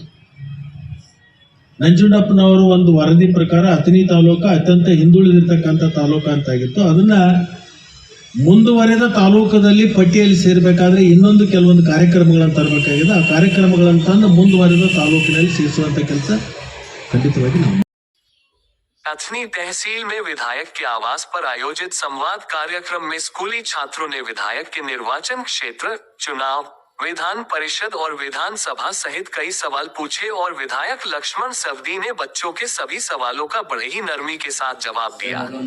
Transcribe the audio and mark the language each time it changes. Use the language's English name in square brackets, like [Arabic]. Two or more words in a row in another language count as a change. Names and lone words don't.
[Kannada] ನಂಜುಂಡಪ್ಪನವರು ಒಂದು ವರದಿ ಪ್ರಕಾರ ಅತನಿ ತಾಲೂಕ ಅತ್ಯಂತ ಹಿಂದುಳಿದಿರ್ತಕ್ಕಂಥ ತಾಲೂಕ ಅಂತಾಗಿತ್ತು. ಅದನ್ನ ಮುಂದುವರೆದ ತಾಲೂಕದಲ್ಲಿ ಪಟ್ಟಿಯಲ್ಲಿ ಸೇರಬೇಕಾದ್ರೆ ಇನ್ನೊಂದು ಕೆಲವೊಂದು ಕಾರ್ಯಕ್ರಮಗಳನ್ನು ತರಬೇಕಾಗಿದೆ. ಆ ಕಾರ್ಯಕ್ರಮಗಳನ್ನು ತಂದು ಮುಂದುವರೆದ ತಾಲೂಕಿನಲ್ಲಿ ಸೇರಿಸುವಂತ ಕೆಲಸ ಖಂಡಿತವಾಗಿ ನಾವು. [Hindi] अथनी तहसील में विधायक के आवास पर आयोजित संवाद कार्यक्रम में स्कूली छात्रों ने विधायक के निर्वाचन क्षेत्र, चुनाव, विधान परिषद और विधानसभा सहित कई सवाल पूछे और विधायक लक्ष्मण सवदी ने बच्चों के सभी सवालों का बड़े ही नरमी के साथ जवाब दिया।